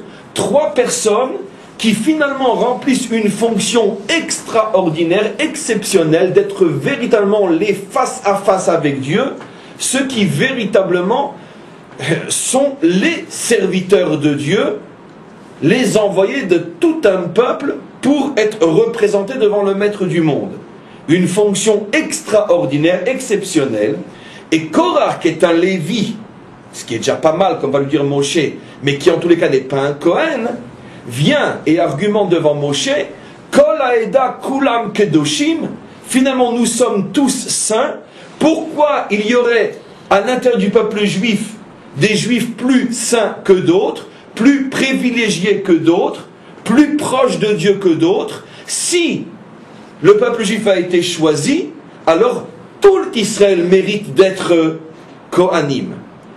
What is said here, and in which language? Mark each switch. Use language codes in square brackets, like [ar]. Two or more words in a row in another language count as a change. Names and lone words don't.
[fr] 3 personnes qui finalement remplissent une fonction extraordinaire, exceptionnelle, d'être véritablement les face à face avec Dieu, ceux qui véritablement sont les serviteurs de Dieu, les envoyés de tout un peuple pour être représentés devant le maître du monde. Une fonction extraordinaire, exceptionnelle. Et Korah, qui est un Lévi, ce qui est déjà pas mal, comme va le dire Moshe, mais qui en tous les cas n'est pas un Kohen, vient et argumente devant Moshe, [he] כל העדה כולם קדושים, [fr] finalement nous sommes tous saints. Pourquoi il y aurait à l'intérieur du peuple juif des juifs plus saints que d'autres, plus privilégiés que d'autres, plus proches de Dieu que d'autres? Si le peuple juif a été choisi, alors tout Israël mérite d'être Kohanim.